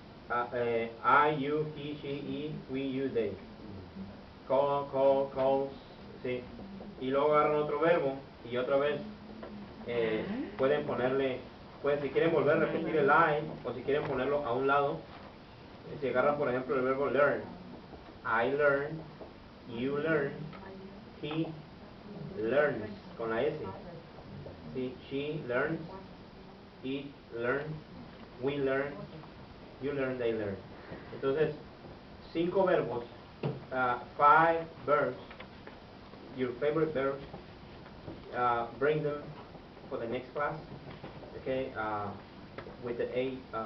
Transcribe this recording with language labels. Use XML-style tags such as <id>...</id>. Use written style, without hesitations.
<en>I, you, he, she, it, we, you, they. Call, calls,</en> <es>¿sí? Y luego agarran otro verbo y otra vez pueden ponerle, si quieren volver a repetir el I, o si quieren ponerlo a un lado, si agarran por ejemplo el verbo learn.</es> <en>I learn, you learn, he learns,</en> <es>con la S. ¿Sí?</es> <en>She learns, it learns, we learn, you learn, they learn.</en> <es>Entonces, 5 verbos,</es> <en>5 verbs, your favorite verbs, bring them for the next class, okay, with the 8,</en>